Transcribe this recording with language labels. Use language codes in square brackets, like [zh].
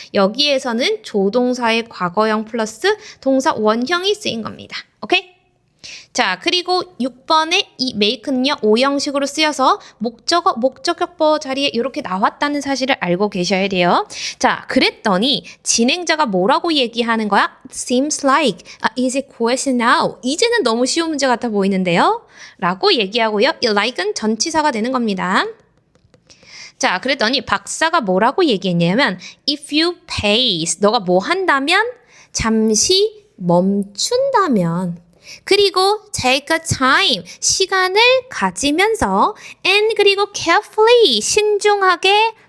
[ko] 여기에서는 조동사의 과거형 플러스 동사 원형이 쓰인 겁니다. 오케이? 자, 그리고 6번의 이 make는요, 오형식으로 쓰여서 목적격보 자리에 이렇게 나왔다는 사실을 알고 계셔야 돼요. 자, 그랬더니 진행자가 뭐라고 얘기하는 거야? [en] Seems like a easy question now. [ko] 이제는 너무 쉬운 문제 같아 보이는데요? 라고 얘기하고요. 이 like은 전치사가 되는 겁니다. 자, 그랬더니 박사가 뭐라고 얘기했냐면 [en] if you pace, [ko] 너가 뭐 한다면? 잠시 멈춘다면 그리고 [en] take a time, [ko] 시간을 가지면서 and 그리고 carefully, 신중하게